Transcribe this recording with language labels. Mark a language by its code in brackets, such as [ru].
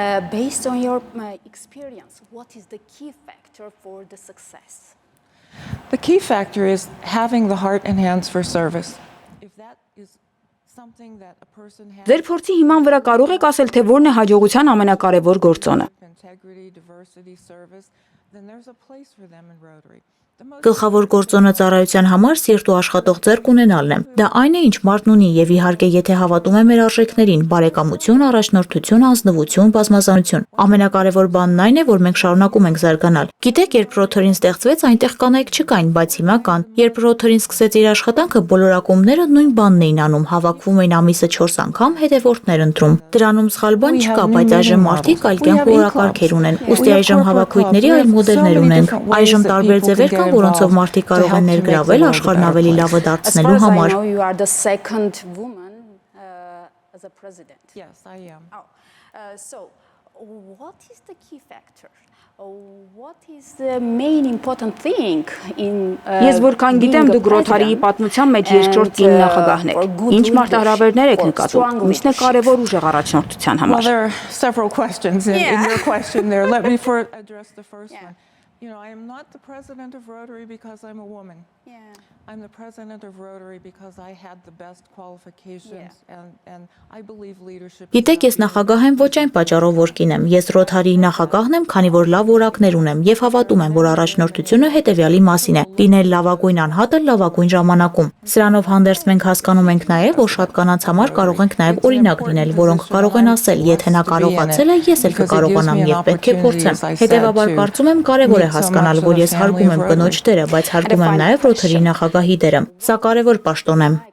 [en] Based on your experience, what is the key factor for the success? The key factor is having the heart and hands for service. If that is something that a person has [hy] Ձեր փորձի հիման վրա կարող եք ասել, թե որն է հաջողության ամենակարևոր գործոնը։ [en] integrity, diversity, service, then there's a place for them in Rotary. [hy] Գլխավոր գործոնը ծառայության համար սիրտ ու աշխատող ձեռք ունենալն է։ Դա այն է, ինչ մարդն ունի եւ իհարկե եթե հավատում է մեր արժեքներին՝ բարեկամություն, առաջնորդություն, ազնվություն, բազմազանություն։ Ամենակարևոր բանն այն է, որ մենք շարունակում ենք զարգանալ։ Գիտեք, երբ Ռոթերին ստեղծվեց, այնտեղ կանայք չկային, բայց հիմա կան։ Երբ Ռոթերին սկսեց իր աշխատանքը, բոլոր ակումբները նույն բանն էին անում, հավաքվում էին ամիսը 4 անգամ, հետևորդներ ընտրում։ Դրանում սխալ բան չկա, բայց այժմ մարդիկ այլ կյանք օրակարգեր ունեն։ Ուստի այժմ հավաքույթների այլ մոդելներ ունենք։ Այժմ տարբեր ձևեր կան, որոնցով մարդիկ կարող են ներգրավել աշխարհն ավելի լավը դարձնելու համար։ [en] You are the second woman as a president. Yes, I am. So, what is the key factor? What is the main important thing in [hy] Ես որքան գիտեմ, դուք Ռոթարիի պատմության մեջ երկրորդ կին նախագահն եք։ Ինչ մարտահրավերներ եք նկատում։ Ինչն է կարևոր ուժեղ առաջնորդության [en] Well, [hy] համար։ [en] there are several questions in your question there. Let me address the first one. You know, I am not the president of Rotary because I'm a woman. I'm the president of Rotary because I had the best qualifications and I believe leadership. [hy] Գիտեք, ես նախագահ եմ ոչ այն պատճառով, որ կին եմ։ Ես Ռոթարիի նախագահն եմ, քանի որ լավ որակներ ունեմ եւ հավատում եմ, որ առաջնորդությունը հետեւյալի մասին է՝ լինել լավագույն անհատը լավագույն ժամանակում։ Սրանով հանդերձ մենք հասկանում ենք նաեւ, որ շատ կանանց համար կարող ենք նաեւ օրինակ լինել, որոնք կարող են ասել, եթե նա կարողացել է, ես էլ կկարողանամ եւ պետք է փորձեմ։ Հետեւաբար կարծում եմ կարեւոր է հասկանալ, որ ես հարգում եմ կնոջ դերը, բայց հարգում եմ նաեւ Ռոթարիի նախագահի դերը։ Սա կարևոր պաշտոն է։